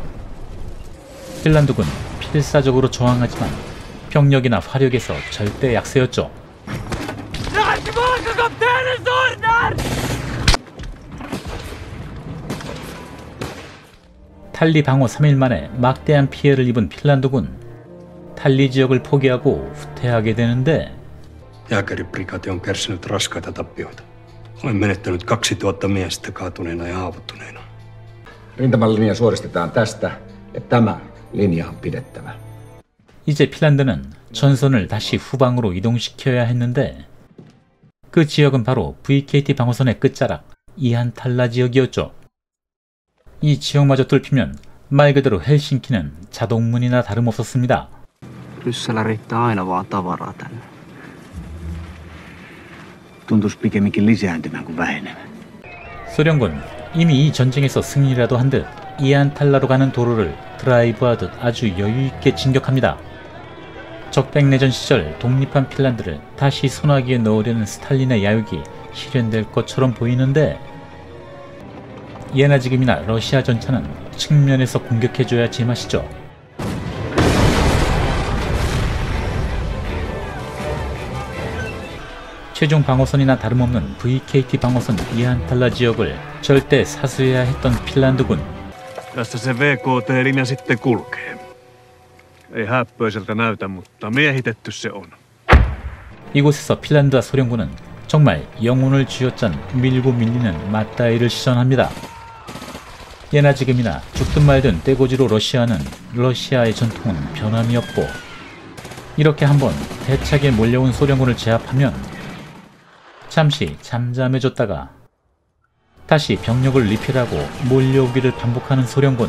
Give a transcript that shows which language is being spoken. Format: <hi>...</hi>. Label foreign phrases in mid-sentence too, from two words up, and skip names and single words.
<ko>핀란드군 필사적으로 저항하지만 병력이나 화력에서 절대 약세였죠. 탈리 방어 3일 만에 막대한 피해를 입은 핀란드군. 탈리 지역을 포기하고 후퇴하게 되는데,</ko> <fi>Jääkäriprikaati on kärsinyt raskaita tappioita. Olen menettänyt 2000 miestä kaatuneena ja haavoittuneena. Rintaman linja suoristetaan tästä ja tämä linja on pidettävä.</fi> <ko>이제 핀란드는 전선을 다시 후방으로 이동시켜야 했는데, 그 지역은 바로 VKT 방어선의 끝자락 이안탈라 지역이었죠. 이 지역마저 뚫히면 말 그대로 헬싱키는 자동문이나 다름없었습니다.</ko> <fi>Ryssälä riittää aina vaan tavaraa tänne. Tuntuisi pikemminkin lisääntyvän kuin vähenevän.</fi> <ko>소련군 이미 이 전쟁에서 승리라도 한 듯 이안탈라로 가는 도로를 드라이브하듯 아주 여유있게 진격합니다. 적백내전 시절 독립한 핀란드를 다시 손아귀에 넣으려는 스탈린의 야욕이 실현될 것처럼 보이는데, 예나 지금이나 러시아 전차는 측면에서 공격해줘야 제맛이죠. 최종 방어선이나 다름없는 VKT 방어선 이안탈라 지역을 절대 사수해야 했던 핀란드군.</ko> <fi>Tässä se VKT-linja sitten kulkee. Ei häppöiseltä näytä, mutta miehitetty se on.</fi> <ko>이곳에서 핀란드와 소련군은 정말 영혼을 쥐어짠 밀고 밀리는 맞다이를 시전합니다. 예나 지금이나 죽든 말든 떼고지로 러시아는 러시아의 전통은 변함이 없고, 이렇게 한번 대차게 몰려온 소련군을 제압하면 잠시 잠잠해졌다가 다시 병력을 리필하고 몰려오기를 반복하는 소련군.</ko>